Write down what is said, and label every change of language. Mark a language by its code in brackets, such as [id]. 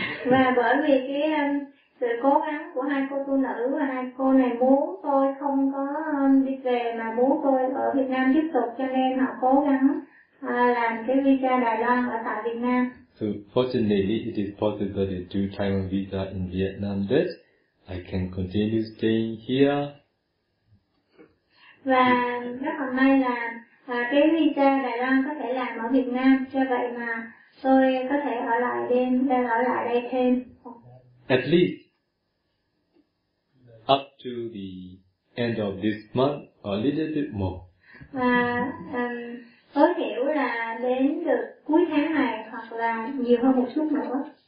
[vi] Và bởi vì cái sự cố gắng của hai cô tu nữ và hai cô này muốn tôi không có đi về mà muốn tôi ở Việt Nam tiếp tục, cho nên họ cố gắng làm cái visa Đài Loan ở tại Việt Nam. [en] So fortunately, it is possible to do Taiwan visa in Vietnam. Thus, I can continue staying here. [vi] Và rất là may là cái visa Đài Loan có thể làm ở Việt Nam, cho vậy mà tôi có thể ở lại đêm, đang ở lại đây thêm. [en] At least up to the end of this month, or a little bit more. [vi] Và tối thiểu là đến được cuối tháng này hoặc là nhiều hơn một chút nữa.